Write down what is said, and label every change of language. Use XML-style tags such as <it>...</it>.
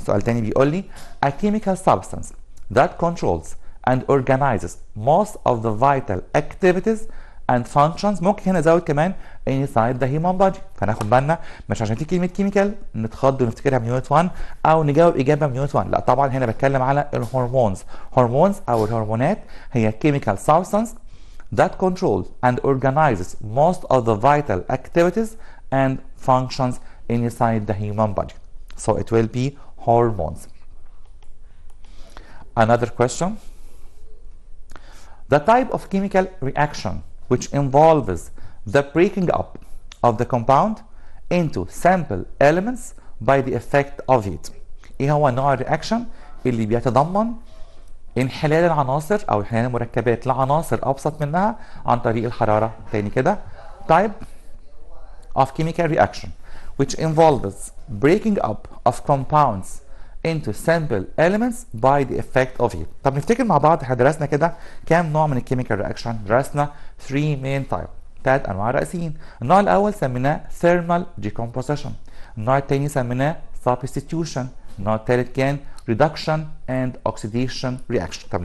<ar>سؤال تاني بيقول لي</ar> <en>a chemical substance that controls and organizes most of the vital activities and functions.</en> <ar>ممكن هنا ازود كمان</ar> <en>inside the human body.</en> <ar>فناخد بالنا مش عشان دي كلمه كيميكال نتخض ونفتكرها من يونت 1 او نجاوب اجابه من يونت 1. لا طبعا هنا بتكلم على الهرمونز. هرمونز او الهرمونات هي</ar> <en>chemical substance that controls and organizes most of the vital activities and functions inside the human body. So it will be hormones. Another question. The type of chemical reaction which involves the breaking up of the compound into simple elements by the effect of heat.</en> <ar>ايه هو نوع الرياكشن اللي بيتضمن انحلال العناصر او انحلال المركبات لعناصر ابسط منها عن طريق الحراره؟ تاني كده.</ar> <en>type of chemical reaction which involves breaking up of compounds into simple elements by the effect of heat.</en> <ar>طب نفتكر مع بعض احنا درسنا كده كام نوع من الكيميكال رياكشن؟ درسنا</ar> <en>3 main type،</en> <ar>3 انواع رئيسيين. النوع الاول سميناه thermal decomposition، النوع الثاني سميناه substitution، النوع الثالث كان reduction and oxidation reaction.</ar>